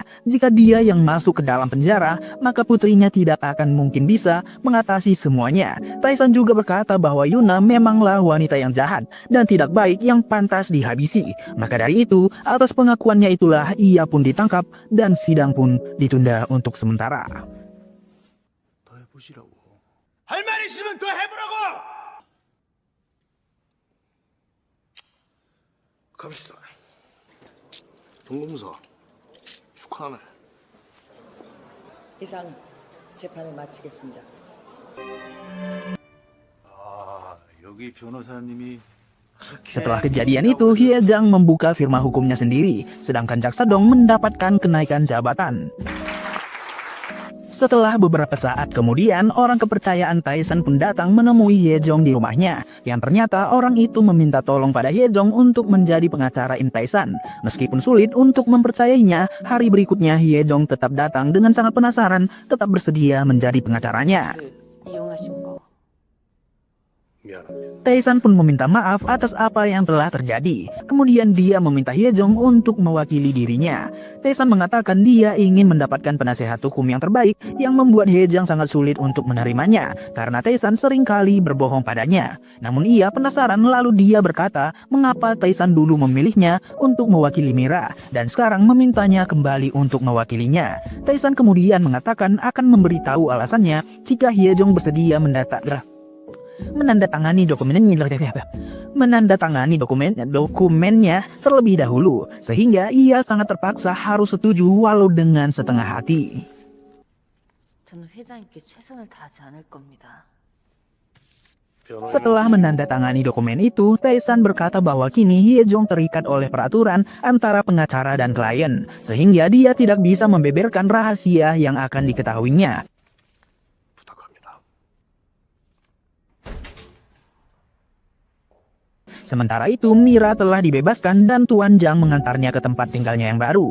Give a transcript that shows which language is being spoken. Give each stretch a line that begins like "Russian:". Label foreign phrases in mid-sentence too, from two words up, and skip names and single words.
Indonesian: Jika dia yang masuk ke dalam penjara, maka putrinya tidak akan mungkin bisa mengatasi semuanya. Tae-san juga berkata bahwa Yuna memanglah wanita yang jahat dan tidak baik yang pantas dihabisi. Maka dari itu, atas pengakuannya itulah ia pun ditangkap dan sidang pun ditunda untuk sementara.
Korean: 더 해보시라고. 할 말 있으면 더 해보라고. 갑시다. 동검사 축하하네. 이상 재판을 마치겠습니다. 아, 여기 변호사님이
Indonesian: Setelah kejadian itu, Hye Jang membuka firma hukumnya sendiri, sedangkan Jaksa Dong mendapatkan kenaikan jabatan. Setelah beberapa saat kemudian, orang kepercayaan Tae-san pun datang menemui Hye Jong di rumahnya, yang ternyata orang itu meminta tolong pada Hye Jong untuk menjadi pengacara In Tae-san. Meskipun sulit untuk mempercayainya, hari berikutnya Hye Jong tetap datang dengan sangat penasaran, tetap bersedia menjadi pengacaranya.
Korean: 이용하신 거 미안합니다.
Indonesian: Tae-san pun meminta maaf atas apa yang telah terjadi. Kemudian dia meminta Hye Jong untuk mewakili dirinya. Tae-san mengatakan dia ingin mendapatkan penasehat hukum yang terbaik, yang membuat Hye Jong sangat sulit untuk menerimanya karena Tae-san seringkali berbohong padanya. Namun ia penasaran, lalu dia berkata mengapa Tae-san dulu memilihnya untuk mewakili Mira dan sekarang memintanya kembali untuk mewakilinya. Tae-san kemudian mengatakan akan memberitahu alasannya jika Hye Jong bersedia menandatangani dokumennya terlebih dahulu, sehingga ia sangat terpaksa harus setuju walau dengan setengah hati.
Korean: 저는 회장님께 최선을 다하지 않을 겁니다.
Indonesian: Setelah menandatangani dokumen itu, Tae-san berkata bahwa kini Hye Jong terikat oleh peraturan antara pengacara dan klien, sehingga dia tidak bisa membeberkan rahasia yang akan diketahuinya.
Korean: 부탁합니다.
Indonesian: Sementara itu, Mira telah dibebaskan dan Tuan Jang mengantarnya ke tempat tinggalnya yang baru.